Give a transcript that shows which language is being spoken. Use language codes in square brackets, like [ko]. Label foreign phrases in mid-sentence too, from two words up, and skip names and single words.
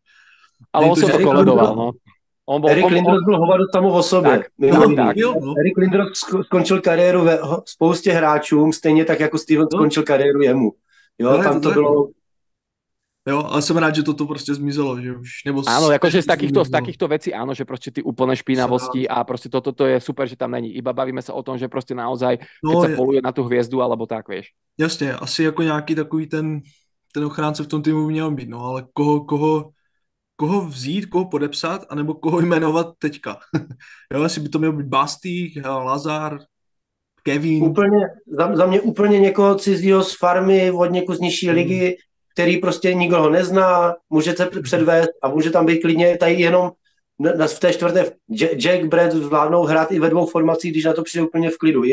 [cs] Ale on se to koledoval, no. Eric Lindros byl hovado samo o sobě. Tak. Eric Lindros skončil kariéru ve spoustě hráčům, stejně tak jako Steven skončil kariéru jemu. Jo, tam to bylo... Jo, ale jsem rád, že toto prostě zmizelo, že už, nebo [sk] Áno, akože z [cs] zmizelo. [sk] takýchto vecí, áno, že proste ty úplné špinavosti a proste toto je super, že tam není. Iba bavíme sa o tom, že proste naozaj, keď No, sa poluje na tú hviezdu, alebo tak, vieš. [cs] jasně, asi jako nějaký takový ten ochránce v tom týmu by měl být, no, ale koho vzít, koho podepsat, anebo koho jmenovat teďka. Jo, jestli by to měl být Bastý, Lazar, Kevin. Úplně, za mě úplně někoho cizího z farmy, od někud z nižší ligy, který prostě nikdo ho nezná, může se předvést a může tam být klidně tady jenom v té čtvrté Jack, Brad zvládnou hrát i ve dvou formacích, když na to přijde úplně v klidu.